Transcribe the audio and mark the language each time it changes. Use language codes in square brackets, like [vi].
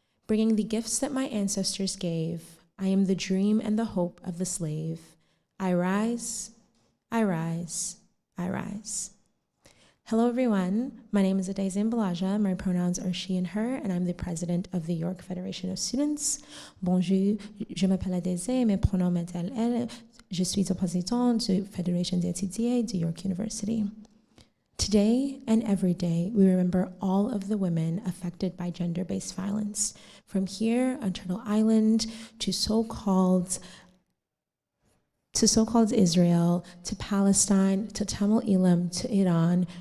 [en] Bringing the gifts that my ancestors gave, I am the dream and the hope of the slave. I rise, I rise, I rise. Hello everyone, my name is Adeze Mbalaja, my pronouns are she and her, and I'm the president of the York Federation of Students. [fr] Bonjour, je m'appelle Adeze, mes pronoms m'appellent elle, je suis le président de la Fédération des étudiants de York University. [en] Today and every day, we remember all of the women affected by gender-based violence, from here on Turtle Island to so-called Israel, to Palestine, to Tamil Elam, to Iran.